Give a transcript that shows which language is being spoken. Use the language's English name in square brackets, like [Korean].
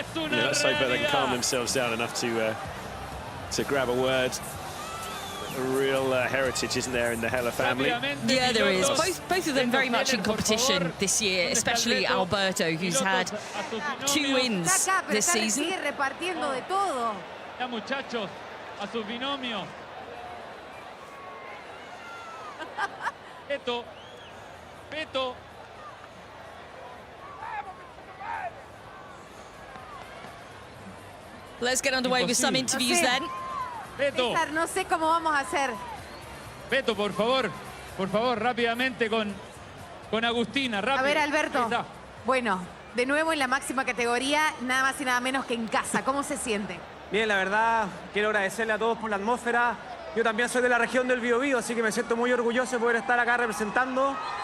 [English] Let's hope they can calm themselves down enough to grab a word. A real heritage, isn't there, in the Heller family? Yeah, there is. Both of them very much in competition this year, especially Alberto, who's had 2 wins this season. [Spanish] Ya, muchachos, a sus binomios. Peto. [English] Let's get underway with some interviews then. [Spanish] César, no sé cómo vamos a hacer. Beto, por favor, rápidamente con Agustina, rápido. A ver, Alberto. Bueno, de nuevo en la máxima categoría, nada más y nada menos que en casa. ¿Cómo se siente? Bien, la verdad, quiero agradecerle a todos por la atmósfera. Yo también soy de la región del Biobío, así que me siento muy orgulloso de poder estar acá representando.